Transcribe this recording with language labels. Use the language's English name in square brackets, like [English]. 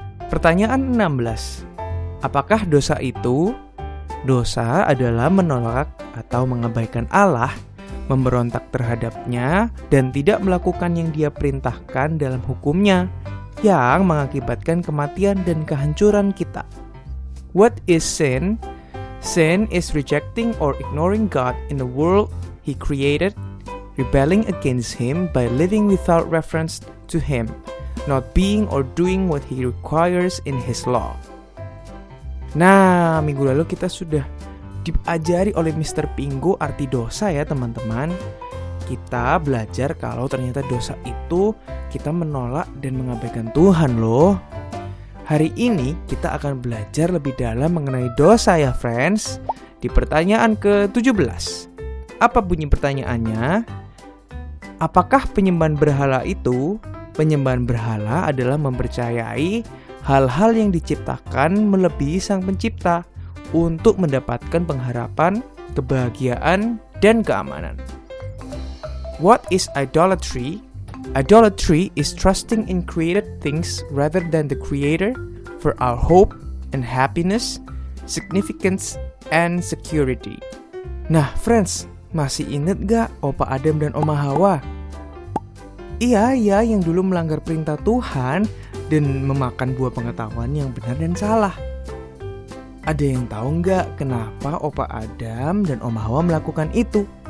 [Indonesian] Pertanyaan 16. Apakah dosa itu? Dosa adalah menolak atau mengabaikan Allah, memberontak terhadapnya, dan tidak melakukan yang dia perintahkan dalam hukumnya, yang mengakibatkan kematian dan kehancuran kita. [English] What is sin? Sin is rejecting or ignoring God in the world He created, rebelling against Him by living without reference to Him, not being or doing what He requires in His law. [Indonesian] Nah, minggu lalu kita sudah diajari oleh Mr. Pinggo arti dosa ya teman-teman. Kita belajar kalau ternyata dosa itu kita menolak dan mengabaikan Tuhan loh. Hari ini kita akan belajar lebih dalam mengenai dosa ya friends. Di pertanyaan ke-17. Apa bunyi pertanyaannya? Apakah penyembahan berhala itu? Penyembahan berhala adalah mempercayai hal-hal yang diciptakan melebihi Sang Pencipta untuk mendapatkan pengharapan, kebahagiaan, dan keamanan. [English] What is idolatry? Idolatry is trusting in created things rather than the Creator for our hope and happiness, significance, and security. [Indonesian] Nah, friends, masih inget gak Opa Adam dan Oma Hawa? Iya, yang dulu melanggar perintah Tuhan dan memakan buah pengetahuan yang benar dan salah. Ada yang tahu nggak kenapa Opa Adam dan Oma Hawa melakukan itu?